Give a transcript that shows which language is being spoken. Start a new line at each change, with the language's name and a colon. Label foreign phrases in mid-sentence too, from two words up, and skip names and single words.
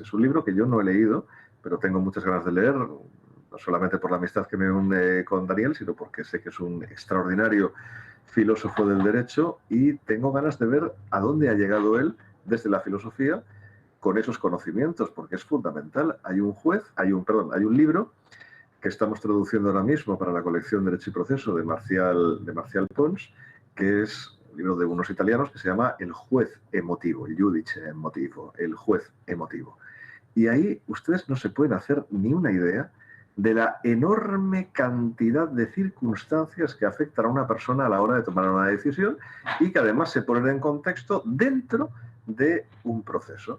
Spanish: Es un libro que yo no he leído, pero tengo muchas ganas de leer, no solamente por la amistad que me une con Daniel, sino porque sé que es un extraordinario filósofo del derecho y tengo ganas de ver a dónde ha llegado él desde la filosofía con esos conocimientos, porque es fundamental. Hay un libro que estamos traduciendo ahora mismo para la colección Derecho y Proceso de Marcial Pons, que es un libro de unos italianos que se llama El juez emotivo,
Italian: il giudice emotivo,
Spanish: el juez emotivo. Y ahí ustedes no se pueden hacer ni una idea de la enorme cantidad de circunstancias que afectan a una persona a la hora de tomar una decisión y que además se ponen en contexto dentro de un proceso.